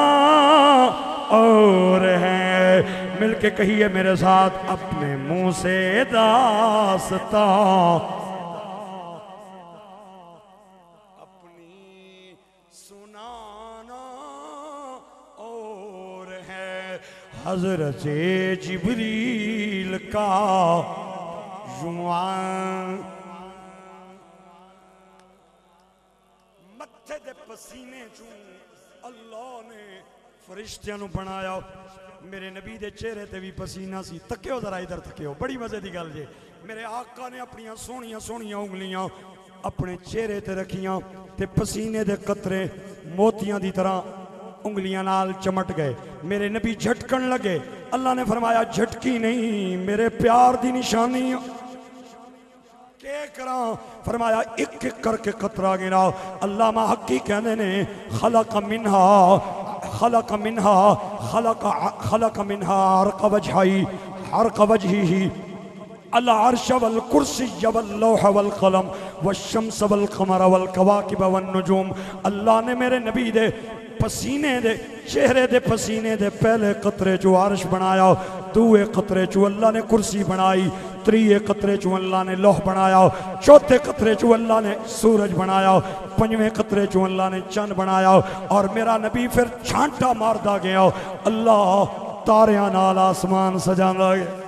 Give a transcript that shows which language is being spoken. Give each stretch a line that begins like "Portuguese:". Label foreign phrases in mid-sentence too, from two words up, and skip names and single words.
Urdu: اور ہے مل کے کہیے میرے ساتھ اپنے منہ سے داستان
Punjabi: حضرت جبریل کا یوں متھے دے پسینے چوں اللہ نے فرشتیاں نو بنایا میرے نبی دے چہرے تے بھی پسینہ سی تکیو ذرا ادھر تکیو بڑی مزے دی گل جے میرے آقا نے اپنی سونیاں سونیاں انگلیاں اپنے چہرے تے رکھیاں تے پسینے دے قطرے موتیاں دی طرح انگلیاں نال چمٹ گئے میرے نبی جھٹکن لگے اللہ نے فرمایا جھٹکی نہیں میرے پیار دی نشانی کہ کراں فرمایا ایک ایک کر کے قطرہ گنا علامہ حقی کہنے نے خلق
Arabic: منہا عرق وجہی العرش والکرسی واللوح والقلم والشمس والقمر والکواکب والنجوم
Punjabi: اللہ نے میرے نبی دے پسینے دے چہرے دے پسینے دے پہلے قطرے چو عرش بنایا دوے قطرے چو اللہ نے کرسی بنائی تریے قطرے چو اللہ نے لوح بنایا چوتھے قطرے چو اللہ نے سورج بنایا پنجویں قطرے چو اللہ نے چند بنایا اور میرا نبی پھر چھانٹا ماردہ گیا اللہ تاریاں نال آسمان سجان لگے